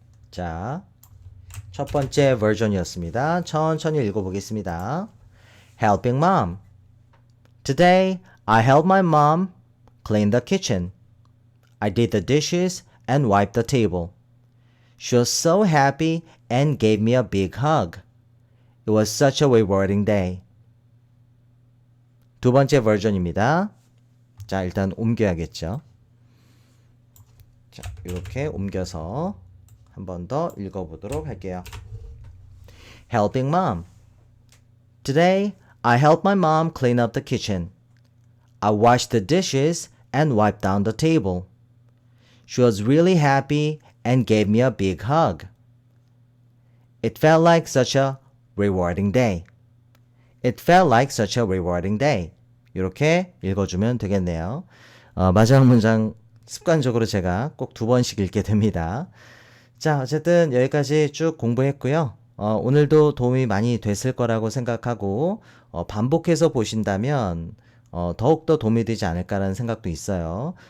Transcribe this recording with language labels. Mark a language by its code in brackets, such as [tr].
[ko] 자, 첫 번째 버전이었습니다. 천천히 읽어보겠습니다. [en] Helping mom. Today, I helped my mom clean the kitchen. I did the dishes and wiped the table. She was so happy and gave me a big hug. It was such a rewarding day. [ko] 두 번째 버전입니다. 자, 일단 옮겨야겠죠. 자, 이렇게 옮겨서 한 번 더 읽어보도록 할게요. [en] Helping mom. Today, I helped my mom clean up the kitchen. I washed the dishes and wiped down the table. She was really happy and gave me a big hug. It felt like such a rewarding day. It felt like such a rewarding day. [ko] 이렇게 읽어주면 되겠네요. 마지막 문장 습관적으로 제가 꼭 두 번씩 읽게 됩니다. 자, 어쨌든 여기까지 쭉 공부했고요. 오늘도 도움이 많이 됐을 거라고 생각하고 반복해서 보신다면 더욱더 도움이 되지 않을까라는 생각도 있어요.